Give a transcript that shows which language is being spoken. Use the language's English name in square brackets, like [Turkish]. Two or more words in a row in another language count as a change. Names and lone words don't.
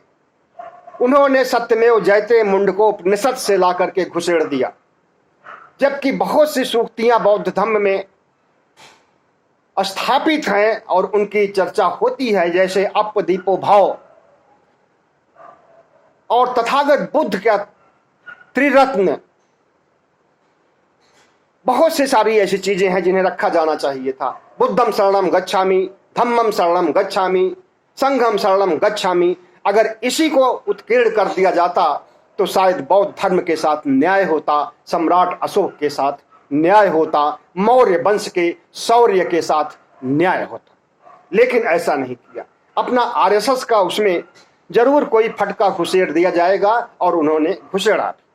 [Hindi] उन्होंने [Sanskrit] सत्यमेव जयते [Hindi] मुंड को उपनिषद से ला करके घुसेड़ दिया, जबकि बहुत सी सूक्तियां बौद्ध धर्म में स्थापित हैं और उनकी चर्चा होती है, जैसे [Pali] अपदीपो भाव [Hindi] और तथागत बुद्ध का त्रिरत्न। बहुत सी सारी ऐसी चीजें हैं जिन्हें रखा जाना चाहिए था। [Pali] बुद्धम शरणम गच्छामि, धम्मम शरणम गच्छामि, संघम शरणम गच्छामि। [Hindi] अगर इसी को उत्कीर्ण कर दिया जाता तो शायद बौद्ध धर्म के साथ न्याय होता, सम्राट अशोक के साथ न्याय होता, मौर्य वंश के शौर्य के साथ न्याय होता। लेकिन ऐसा नहीं किया। अपना आरएसएस का उसमें जरूर कोई फटका घुसेड़ दिया जाएगा और उन्होंने घुसेड़ा।